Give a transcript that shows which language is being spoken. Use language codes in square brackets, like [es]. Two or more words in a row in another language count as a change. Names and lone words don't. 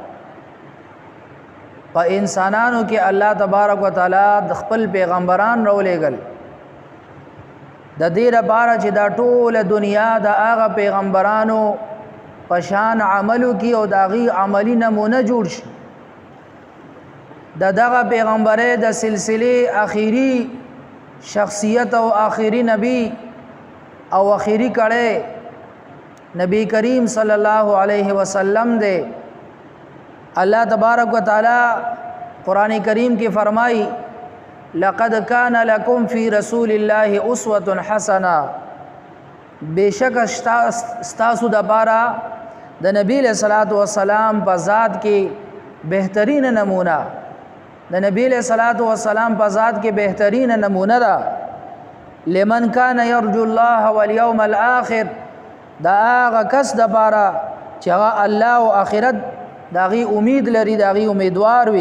[ps] په انسانانو کې الله تبارک وتعالى د خپل پیغمبران راولېګل د دې لپاره چې دا ټول دنیا د هغه پیغمبرانو پشان عملو کې او داغي عملی نمونه جوړ شي. دغه پیغمبره د سلسله اخیری شخصیت او اخیری نبی او اخیری کړه نبی کریم [ar] صلی الله علیه وسلم [ps] دے. اللہ تبارک و تعالی قرآن کریم کی فرمائی [ar] لقد کان لکم فی رسول اللہ اسوۃ حسنہ، [ps] بے شک استاسو د پارا د نبی [ar] علیہ الصلوۃ والسلام [ps] په ذات کې بهترین نمونه، د نبی [ar] علیہ الصلوۃ والسلام [ps] په ذات کې بهترین نمونه ده. [ar] لمن کان یرجو الله والیوم الاخر، [ps] دا هغه کس د پاره چې هغه الله او آخرت داغي امید لري، داغي امیدوار وي.